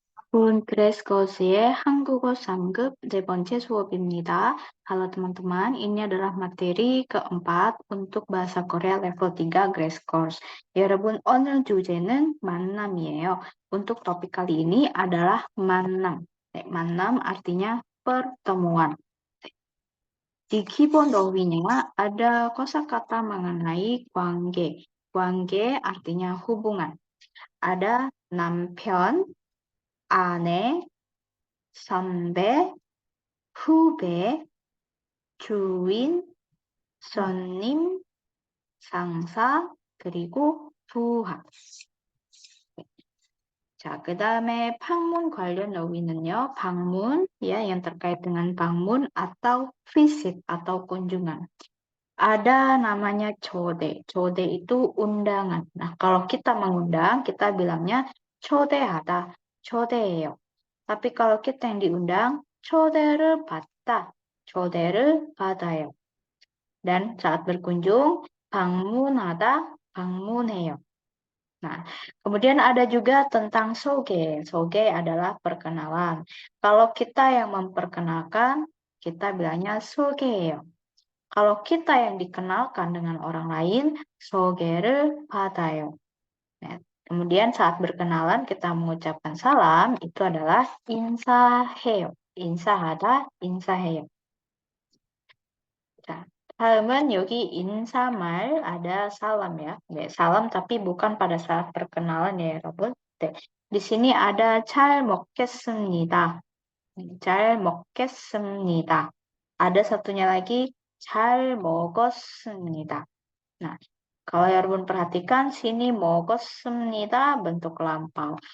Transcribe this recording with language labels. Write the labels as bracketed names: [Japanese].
[Korean] 본 그레스거스의 한국어 3급 네 번째 수업입니다. [Indonesian] Halo teman-teman, ini adalah materi keempat untuk bahasa Korea level 3 Grace Course. [Korean] 여러분, 오늘 주제는 만남이에요. [Indonesian] Untuk topik kali ini adalah 만남. 만남 artinya pertemuan. Di keyboard Rowinya ada kosakata mengenai 관계. 관계 artinya hubungan. [Korean] Ada 남편, 아내, 선배, 후배, 주인, 손님, 상사, 그리고 부하. 자, 그 다음에 방문 관련 어휘는요. [Indonesian] 방문, ya, yang terkait dengan 방문 atau visit atau kunjungan. Ada namanya 초대. 초대 itu undangan. Nah, kalau kita mengundang, kita bilangnya [Korean] 초대하다, 초대해요. [Indonesian] Tapi kalau kita yang diundang, [Korean] 초대를 받다, 초대를 받아요. [Indonesian] Dan saat berkunjung, 방문하다, 방문해요. Nah, kemudian ada juga tentang soge. Soge adalah perkenalan. Kalau kita yang memperkenalkan, kita bilangnya soge예요. Kalau kita yang dikenalkan dengan orang lain, [Korean] 소개를 받아요. [Indonesian] Nah, kemudian saat berkenalan kita mengucapkan salam, itu adalah 인사해요. [Korean] 인사하다, 인사해요. 자, 다음은 여기 인사말 [Indonesian] ada salam ya. 네, salam tapi bukan pada saat perkenalan ya, 여러분. 네, di sini ada [Korean] 잘 먹겠습니다. 잘 먹겠습니다. [Indonesian] Ada satunya lagi [Korean] 잘 먹었습니다. [Indonesian] Nah, kalau 여러분 perhatikan sini 먹었습니다 bentuk lampau.